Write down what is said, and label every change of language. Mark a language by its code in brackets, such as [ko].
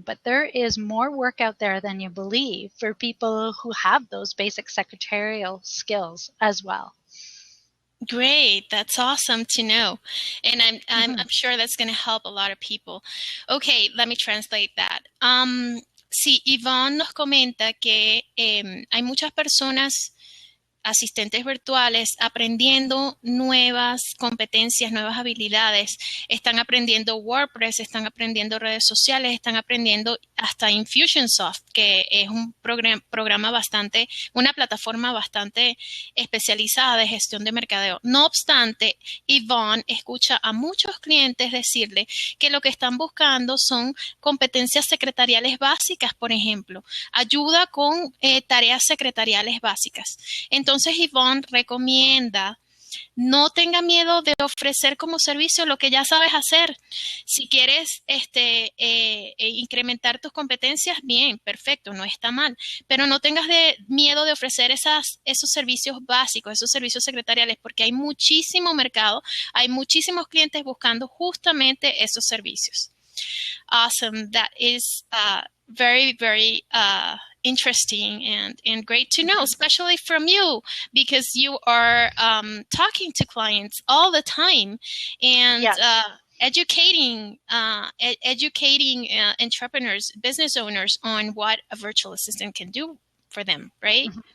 [en] But there is more work out there than you believe for people who have those basic secretarial skills as well. Great, that's awesome to know, and I'm sure that's going to help a lot of people. Okay, let me translate that. [es] Sí, Yvonne nos comenta que hay muchas personas, asistentes virtuales, aprendiendo nuevas competencias, nuevas habilidades. Están aprendiendo WordPress, están aprendiendo redes sociales, están aprendiendo hasta Infusionsoft, que es un programa bastante, una plataforma bastante especializada de gestión de mercadeo. No obstante, Yvonne escucha a muchos clientes decirle que lo que están buscando son competencias secretariales básicas, por ejemplo, ayuda con tareas secretariales básicas. Entonces, Yvonne recomienda no tenga miedo de ofrecer como servicio lo que ya sabes hacer. Si quieres incrementar tus competencias, bien, perfecto, no está mal. Pero no tengas miedo de ofrecer esos servicios básicos, esos servicios secretariales, porque hay muchísimo mercado, hay muchísimos clientes buscando justamente esos servicios. [en] Awesome. That is very, very interesting and great to know, especially from you, because you are talking to clients all the time and educating entrepreneurs, business owners on what a virtual assistant can do for them, right?